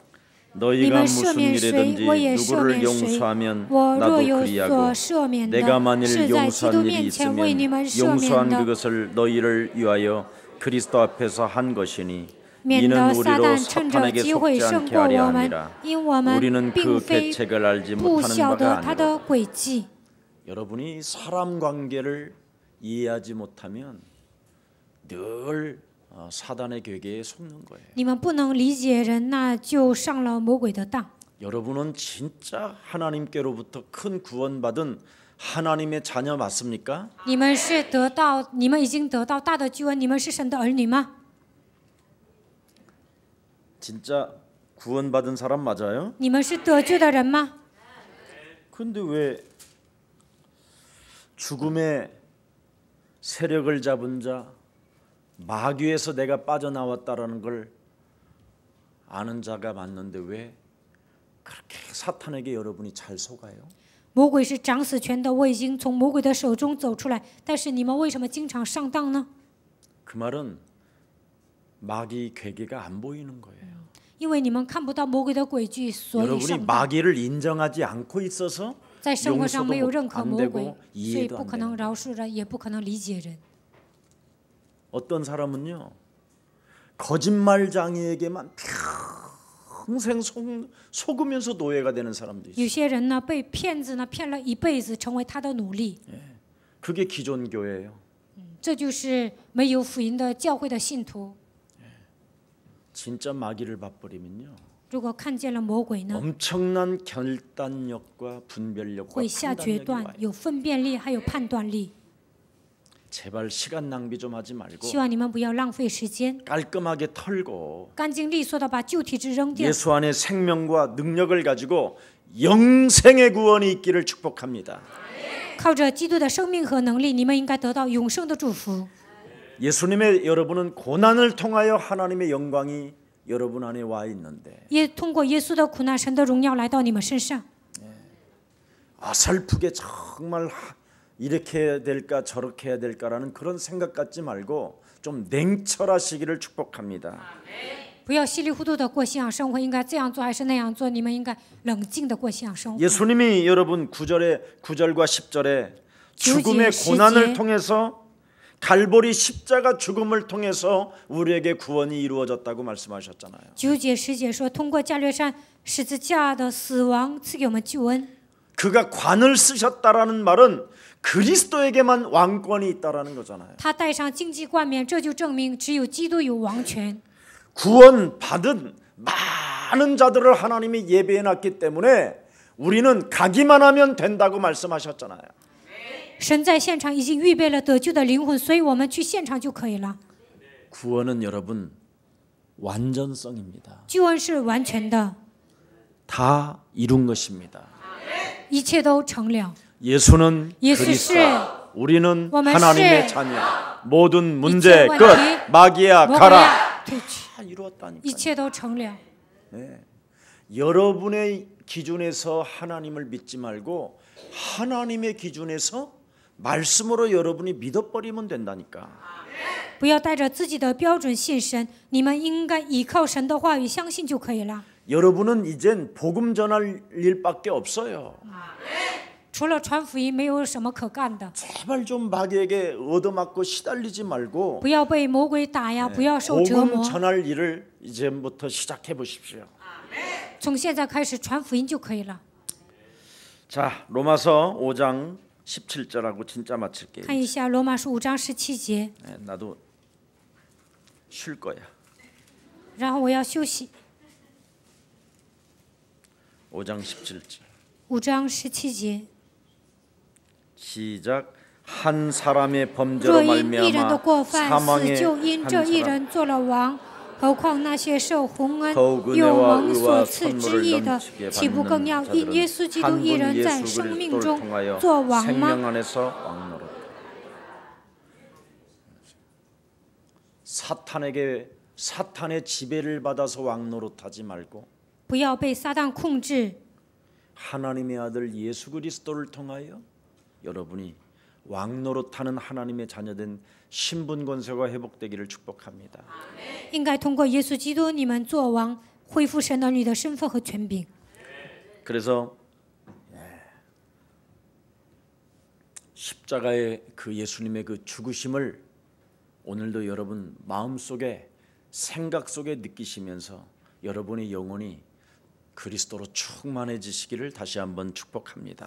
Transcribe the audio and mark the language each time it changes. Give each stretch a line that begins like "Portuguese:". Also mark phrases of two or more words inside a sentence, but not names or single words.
Chinese: 你
Korean: 너희가
Chinese: 们
Korean: 무슨
Chinese: 赦免谁，
Korean: 일이든지
Chinese: 我也赦
Korean: 누구를
Chinese: 免谁。
Korean: 용서하면
Chinese: 我若
Korean: 나도
Chinese: 有
Korean: 그리하고
Chinese: 所赦免
Korean: 내가
Chinese: 的，
Korean: 만일
Chinese: 是在基督
Korean: 용서한 일이
Chinese: 面前为你们
Korean: 있으면
Chinese: 赦免
Korean: 용서한
Chinese: 的，
Korean: 그것을 너희를 위하여 그리스도 앞에서 한 것이니
Chinese: 免
Korean: 이는
Chinese: 得撒
Korean: 우리로
Chinese: 旦趁着
Korean: 사탄에게
Chinese: 机会
Korean: 속지
Chinese: 胜
Korean: 않게
Chinese: 过
Korean: 하려
Chinese: 我们，
Korean: 함이라.
Chinese: 因我们
Korean: 우리는
Chinese: 并
Korean: 그
Chinese: 非
Korean: 계책을 알지
Chinese: 不
Korean: 못하는
Chinese: 晓
Korean: 바가
Chinese: 得他
Korean: 아니라.
Chinese: 的诡计。
Korean: 여러분이 사람 관계를 이해하지 못하면 늘 사단의 괴계에 속는 거예요.
Chinese: 你们不能理解人，那就上了魔鬼的当。
Korean: 여러분은 진짜 하나님께로부터 큰 구원받은 하나님의 자녀 맞습니까?
Chinese: 你们已经得到大的救恩，你们是神的儿女吗？
Korean: 진짜 구원받은 사람 맞아요?
Chinese: 你们是得救的人吗？
Korean: 근데 왜 죽음의 세력을 잡은 자, 마귀에서 내가 빠져나왔다라는 걸 아는 자가 맞는데 왜 그렇게 사탄에게 여러분이 잘 속아요?
Chinese: 魔鬼是掌死权的，我已经从魔鬼的手中走出来，但是你们为什么经常上当呢？
Korean: 그 말은 마귀 괴계가 안 보이는 거예요.
Chinese: 因为你们看不到魔鬼的诡计，所以
Korean: 여러분이
Chinese: 上当。
Korean: 마귀를 인정하지 않고 있어서
Chinese: 在生活上
Korean: 용서도
Chinese: 没有认可
Korean: 안
Chinese: 魔鬼，
Korean: 되고
Chinese: 所以
Korean: 이해도
Chinese: 不
Korean: 안
Chinese: 可能
Korean: 되는
Chinese: 饶恕人，也不可能理解人。
Korean: 어떤 사람은요 거짓말장애에게만 평생 속으면서 노예가 되는 사람도 있어요.
Chinese: 有些人呢，被骗子呢骗了一辈子，成为他的奴隶。
Korean: 그게 기존 교회예요.
Chinese: 这就是没有福音的教会的信徒。
Korean: 진짜 마귀를 맛버리면요
Chinese: 如果看见了魔鬼呢，
Korean: 엄청난 결단력과 분별력과
Chinese: 会下决
Korean: 판단력이
Chinese: 断，
Korean: 와요.
Chinese: 有分辨力，还有判断力。
Korean: 제발 시간 낭비 좀 하지 말고
Chinese: 希望你们不要浪费时间，
Korean: 깔끔하게 털고
Chinese: 干净利索的把旧体质扔掉，
Korean: 예수 안에 생명과 능력을 가지고 영생의 구원이 있기를 축복합니다.
Chinese: 靠着基督的生命和能力，你们应该得到永生的祝福。
Korean: 예수님의 여러분은 고난을 통하여 하나님의 영광이 여러분 안에 와 있는데
Chinese: 也通过耶稣的苦难，神的荣耀来到你们身上。
Korean: 어설프게 정말 이렇게 해야 될까 저렇게 해야 될까라는 그런 생각 갖지 말고 좀 냉철하시기를 축복합니다.
Chinese: 不要稀里糊涂的过信仰生活，应该这样做还是那样做？你们应该冷静的过信仰生活。
Korean: 예수님이 여러분 9절과 10절에 주지, 죽음의 시제. 고난을 통해서 갈보리 십자가 죽음을 통해서 우리에게 구원이 이루어졌다고 말씀하셨잖아요.
Chinese: 9 节10节说，通过加略山十字架的死亡赐给我们救恩。
Korean: 그가 관을 쓰셨다라는 말은 그리스도에게만 왕권이 있다라는 거잖아요.
Chinese: 他戴上荆棘冠冕，这就证明只有基督有王权。
Korean: 구원 받은 많은 자들을 하나님이 예배해 놨기 때문에 우리는 가기만 하면 된다고 말씀하셨잖아요.
Chinese: 神在现场已经预备了得救的灵魂，所以我们去现场就可以了。
Korean: 구원은 여러분 완전성입니다.
Chinese: 救恩是完全的，
Korean: 다 이룬 것입니다.
Chinese: 一切都成了。
Korean: 예수는 예수 그리스도, 씨, 우리는
Chinese: 我们
Korean: 하나님의
Chinese: 是
Korean: 자녀. 모든 문제
Chinese: 一切问
Korean: 끝.
Chinese: 题
Korean: 마귀야
Chinese: 魔鬼
Korean: 가라.
Chinese: 呀退去，
Korean: 다 이루었다니까요.
Chinese: 一切都成了。
Korean: 여러분의 기준에서 하나님을 믿지 말고 하나님의 기준에서 말씀으로 여러분이 믿어버리면 된다니까.
Chinese: 不要带着自己的标准信神，你们应该依靠神的话语相信就可以了。
Korean: 여러분은 이젠 복음 전할 일밖에 없어요.
Chinese: 除了传福音，没有什么可干的。
Korean: 제발 좀 마귀에게 얻어맞고 시달리지 말고
Chinese: 不要被魔鬼打呀，不要受折
Korean: 복음
Chinese: 磨。
Korean: 전할 일을 이제부터 시작해 보십시오.
Chinese: 从现在开始传福音就可以了。
Korean: 자, 로마서 5장 17절하고 진짜 마칠게요.
Chinese: 看一下罗马书5章17节，
Korean: 나도 쉴 거야.
Chinese: 然后我要休息。
Korean: 5장 17절.
Chinese: 5 章17节，
Korean: 시작. 한 사람의
Chinese: 若
Korean: 범죄로
Chinese: 因一人的
Korean: 말미암아
Chinese: 过犯，死
Korean: 사망의
Chinese: 就因
Korean: 한
Chinese: 这一
Korean: 사람
Chinese: 人做了王。何况那些受洪恩
Korean: 더욱
Chinese: 又
Korean: 은혜와
Chinese: 蒙
Korean: 의와
Chinese: 所赐之
Korean: 선물을
Chinese: 义的，
Korean: 넘치게
Chinese: 岂不更要
Korean: 받는
Chinese: 因耶稣基督
Korean: 자들은
Chinese: 一人
Korean: 한
Chinese: 在
Korean: 분
Chinese: 生命
Korean: 예수
Chinese: 中
Korean: 그리스도를 통하여
Chinese: 做王吗？
Korean: 생명 안에서 왕노릇. 사탄의 지배를 받아서 왕노릇하지 말고
Chinese: 不要被撒旦控制，
Korean: 하나님의 아들 예수 그리스도를 통하여 여러분이 왕노릇하는 하나님의 자녀된 신분 권세가 회복되기를 축복합니다.
Chinese: 应该通过耶稣基督，你们做王，恢复神儿女的身份和权柄。
Korean: 그래서 십자가의 그 예수님의 그 죽으심을 오늘도 여러분 마음속에 생각 속에 느끼시면서 여러분의 영혼이 그리스도로 충만해지시기를 다시 한번 축복합니다.